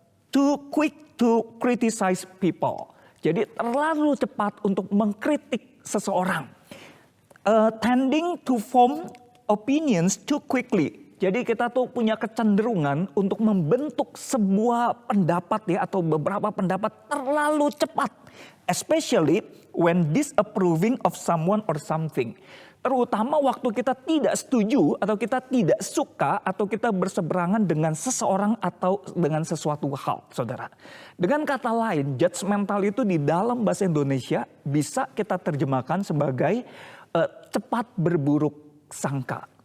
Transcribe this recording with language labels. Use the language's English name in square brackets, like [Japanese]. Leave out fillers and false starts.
[English] Too quick to criticize people. [Indonesian] Jadi terlalu cepat untuk mengkritik seseorang. [English] Tending to form opinions too quickly. [Indonesian] Jadi kita tuh punya kecenderungan untuk membentuk sebuah pendapat ya atau beberapa pendapat terlalu cepat. [English] Especially when disapproving of someone or something. [Indonesian] Terutama waktu kita tidak setuju atau kita tidak suka atau kita berseberangan dengan seseorang atau dengan sesuatu hal, saudara. Dengan kata lain, judgmental itu di dalam bahasa Indonesia bisa kita terjemahkan sebagai cepat berburuk sangka.